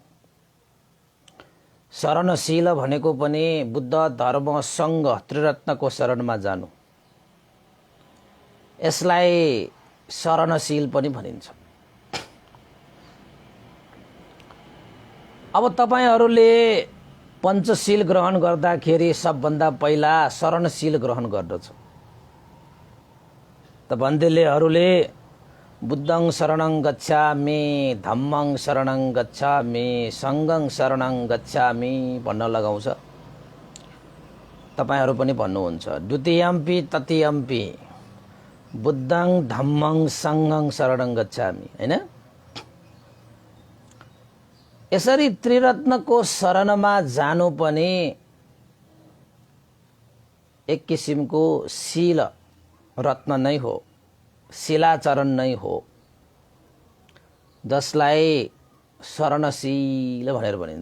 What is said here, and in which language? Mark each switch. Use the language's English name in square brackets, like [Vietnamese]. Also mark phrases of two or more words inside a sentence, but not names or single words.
[Nepali] शरणशील भनेको पनि बुद्ध धर्म संघ त्रिरत्नको शरणमा जानु, यसलाई शरणशील पनि भनिन्छ। अब तपाईहरुले पञ्चशील ग्रहण गर्दाखेरि सबभन्दा पहिला शरणशील ग्रहण गर्दछ। त भन्देलेहरूले [Pali] बुद्धं शरणं गच्छामि, धम्मं शरणं गच्छामि, संघं शरणं गच्छामि [Nepali] भन्न लगाउँछ। तपाईहरु पनि भन्नुहुन्छ [Pali] द्वितीयम्पि तृतीयम्पि बुद्धं धम्मं संघं शरणं गच्छामि, [Nepali] हैन? यसरी त्रिरत्नको शरणमा जानु पनि एक किसिमको शील रत्न नै हो, शिलाचरण नै हो, जसलाई शरणशील भनेर भनिन्छ।